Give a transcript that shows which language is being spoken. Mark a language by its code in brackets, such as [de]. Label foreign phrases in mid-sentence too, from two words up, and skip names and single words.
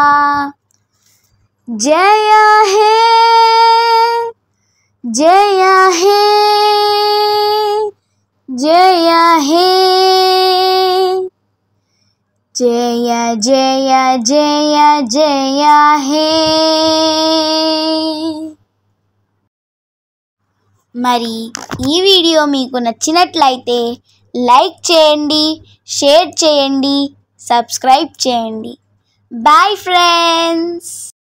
[hi] जय हे जय हे जय हे जय जय जय जय हे। [te] మరి ఈ వీడియో మీకు నచ్చినట్లయితే లైక్ చేయండి, షేర్ చేయండి, సబ్స్క్రైబ్ చేయండి. [en] Bye friends.